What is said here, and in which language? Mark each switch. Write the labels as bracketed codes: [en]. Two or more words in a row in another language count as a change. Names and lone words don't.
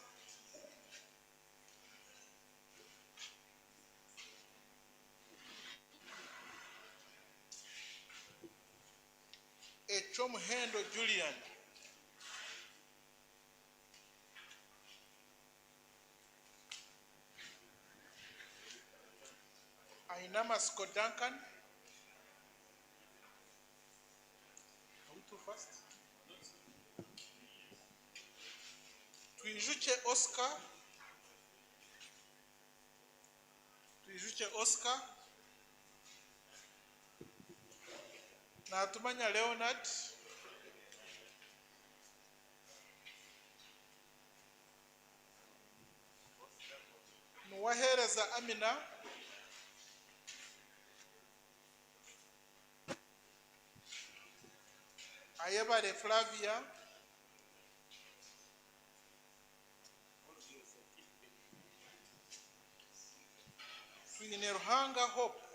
[nyn] Echomhendo Julian. Ainama Scott Duncan. [en] Are we too fast? [nyn] Tuijuche Oscar. Tuijuche Oscar. Natumanya Leonard. Nuwahereza Amina. Ayebare Flavia. Twine Ruhanga Hope.